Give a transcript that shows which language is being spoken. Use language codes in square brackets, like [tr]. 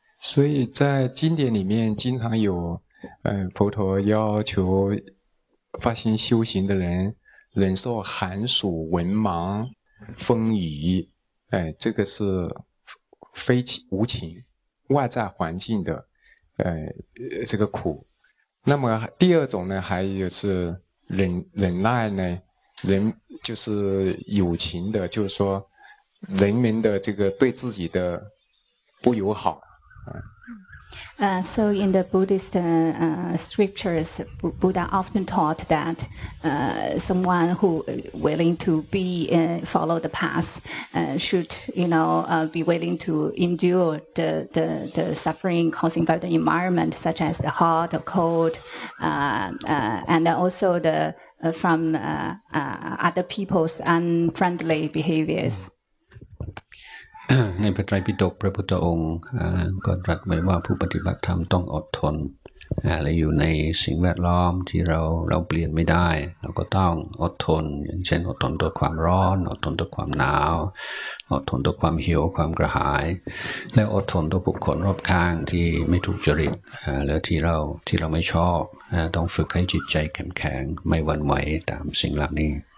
[zh] 所以在经典里面经常有佛陀要求发心修行的人忍受寒暑蚊盲风雨这个是非无情外在环境的这个苦。那么第二种呢还有是忍耐呢人就是有情的就是说人们的这个对自己的不友好。 [en] So in the Buddhist scriptures, Buddha often taught that someone who willing to be follow the path should be willing to endure the suffering causing by the environment, such as the hot or cold, and also the from other people's unfriendly behaviors. [th] ในพระไตรปิฎกพระพุทธองค์ก็ตรัสไว้ว่าผู้ปฏิบัติธรรมต้องอดทนและอยู่ในสิ่งแวดล้อมที่เราเปลี่ยนไม่ได้เราก็ต้องอดทนอย่างเช่นอดทนต่อความร้อนอดทนต่อความหนาวอดทนต่อความหิวความกระหายและอดทนต่อบุคคลรอบข้างที่ไม่ถูกจริตและที่เราไม่ชอบต้องฝึกให้จิตใจแข็งแกร่งไม่หวั่นไหวตามสิ่งเหล่านี้